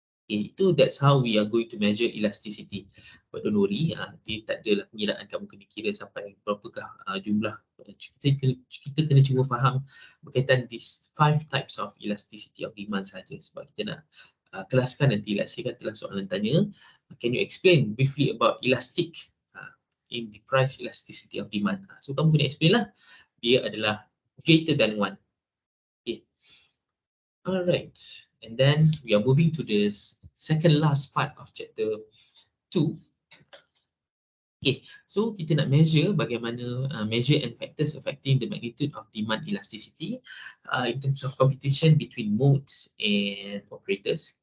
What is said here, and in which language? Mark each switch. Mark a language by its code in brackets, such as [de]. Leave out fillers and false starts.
[en] Itu that's how we are going to measure elasticity. But don't worry, [ms] dia tak adalah pengiraan kamu kena kira sampai berapakah jumlah. Kita kena cuma faham berkaitan [en] these 5 types of elasticity of demand [ms] saja sebab kita nak kelaskan nanti. [en] Let's say [ms] katalah soalan tanya, [en] can you explain briefly about elastic in the price elasticity of demand? [ms] So kamu kena explain lah, dia adalah [en] greater than 1. Okay. Alright, and then we are moving to the second last part of chapter 2. Okay, so [ms] kita nak measure bagaimana [en] measure and factors affecting the magnitude of demand elasticity in terms of competition between modes and operators.